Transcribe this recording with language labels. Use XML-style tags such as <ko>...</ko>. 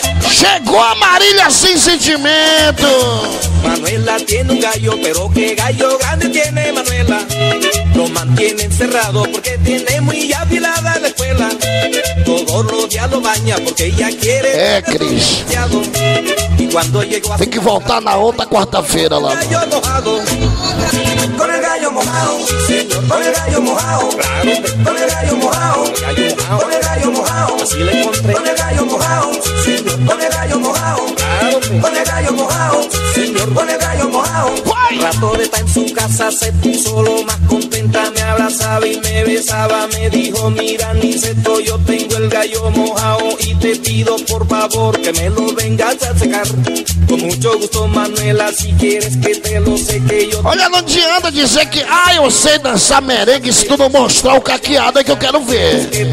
<pt>Chegou a Marília sem sentimento!</pt> <es>Manuela tiene un gallo, pero qué gallo grande tiene Manuela. Lo mantiene encerrado porque tiene muy afilada la escuela. Todos los días lo baña porque ella quiere.</es> <pt>É, Cris.</pt> <es>Y cuando llegó a.</es> <pt>Tem que voltar na outra quarta-feira lá.</pt> <es>Gallo mojado. Con el gallo mojado. Con el gallo mojado. Con el gallo mojado. Con el gallo mojado. Así le encontré. Con el gallo mojado. Con el gallo mojado. Con el gallo mojado. El rato de estar en su casa se puso lo más contenta. Me abrazaba y me besaba. Me dijo, mira, Niceto, yo tengo el gallo mojado. Y te pido por favor que me lo vengas a secar. Con mucho gusto, Manuela, si quieres que te lo seque yo.</es> <pt>Olha, no adianta dizer que, ah, eu sei dançar merengue se tu não mostrar o caqueado que eu quero ver.</pt>